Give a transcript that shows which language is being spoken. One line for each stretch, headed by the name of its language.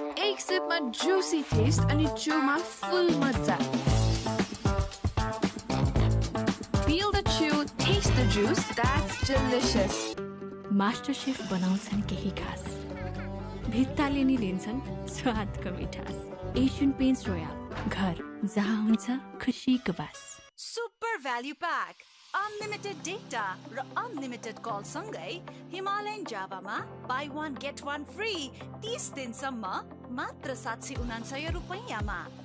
Nepali: एक सिपमा Jussi test अनि चुमा फुल मजा।
English: Feel the chew, taste the juice, that's delicious.
Nepali: Master chef बनाउँछन् केही खास, भित्ताले नि लिन्छन् स्वादको मिठास। एशियन पेन्ट्स रोयल, घर जहाँ हुन्छ खुसीको बास। Super value pack, unlimited data र अनलिमिटेड कल सँगै हिमालयन जावामा बाई 1 गेट 1 फ्री 30 दिनसम्म मात्र 799 रुपैयाँमा।